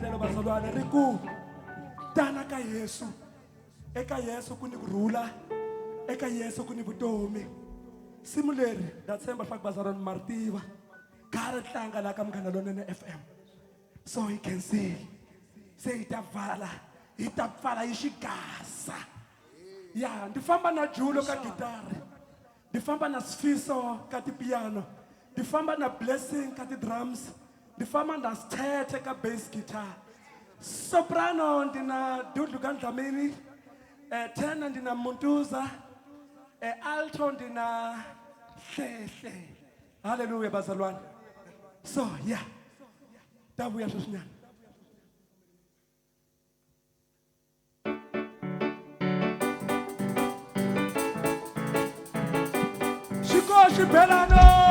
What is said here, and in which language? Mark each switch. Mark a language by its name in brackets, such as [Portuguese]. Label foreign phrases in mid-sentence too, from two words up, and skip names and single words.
[Tsonga] bazalwane ri ku tana ka Yesu. Eka Yesu ku ni kurhula, eka Yesu ku ni vutomi. Simu leri nda tshemba swa ku bazalwane martiva ka ri tlanga la ka Munghana Lonene FM. [English] So you can see, [Tsonga] say hi ta pfala hi xigasa. Ya, ndi famba na Julo ka gitara, ndi famba na Sifiso ka piano, ndi famba na Blessing ka drums, ndi famba na Sthethe ka bass guitar. Soprano ndina Dudu ka Dlamini, tenor ndina Muntuza, alto ndina Hlehle. Hallelujah bazalwane. [English] So yeah, [Tsonga] tavuya sweswinyana. Xibelano